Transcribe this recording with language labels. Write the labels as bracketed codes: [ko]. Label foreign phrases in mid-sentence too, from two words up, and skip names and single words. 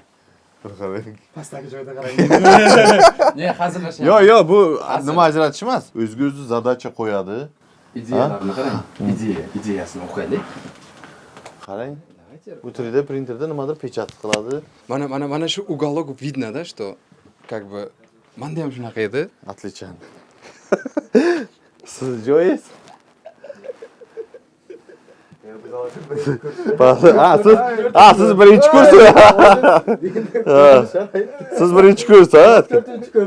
[uz] Pastdagi joyda qarang. Ne, hazırlashyapti. Yo'q, bu nima ajratish emas. O'zga-o'zi задача qo'yadi. Ideyalarni qarang. Ideyasini o'qiylik. Qarang. Bu 3D printerda nimadir pechat qiladi. Mana shu [ru] уголок видно-da, что как бы [uz] menda ham shunaqa edi. Отлично. Siz joyingiz? Siz birinchi kurs. Siz birinchi kurs, ha? 4-kurs.